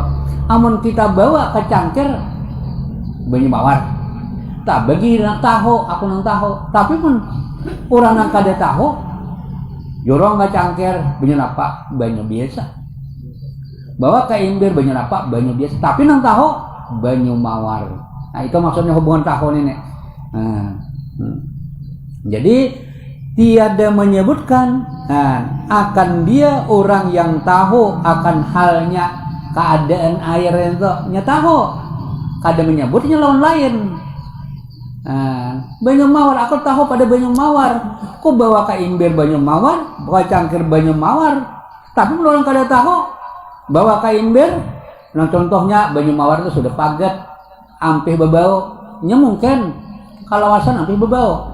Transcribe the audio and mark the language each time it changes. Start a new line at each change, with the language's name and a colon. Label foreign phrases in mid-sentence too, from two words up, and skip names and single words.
Banjar: Amun kita bawa ke cangkir banyu mawar, tak bagi nang tahu, aku nang tahu. Tapi pun orang nang kada tahu, jorong ke cangkir banyu apa? Banyu biasa. Bawa ke imber banyu apa? Banyu biasa. Tapi nang tahu banyu mawar. Nah, itu maksudnya hubungan tahu ini.
Indonesian: Nah, jadi tiada menyebutkan akan dia orang yang tahu akan halnya keadaan air itu nya tahu.
Banjar: Kada menyebutnya lawan lain. Banyu mawar, aku tahu pada banyu mawar. Aku bawa ke imber banyu mawar, bawa cangkir banyu mawar. Tapi orang kada tahu. Bawa ke imber, nah contohnya banyu mawar itu sudah paget, ampih berbau, nya mungkin kalawasan ampih berbau.